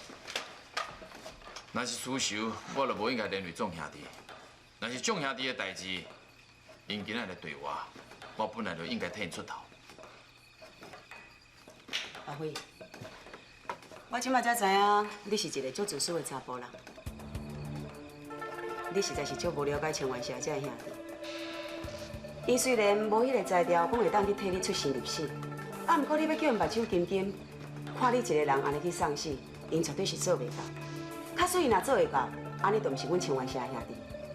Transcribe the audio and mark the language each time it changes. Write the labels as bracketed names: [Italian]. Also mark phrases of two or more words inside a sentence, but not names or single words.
[Min Nan Chinese] 若是私仇，我就无应该连累众兄弟；若是众兄弟的代志，因今仔来对我，我本来就应该替因出头。阿辉，我即马才知影，你是一个足自私的查甫人。你实在是足无了解青湾社这兄弟。伊虽然无迄个才调，讲会当去替你出生入死，啊，毋过你要叫因目睭金金，看你一个人安尼去送死，因绝对是做袂到。假使伊若做会到，安尼就毋是阮青湾社兄弟。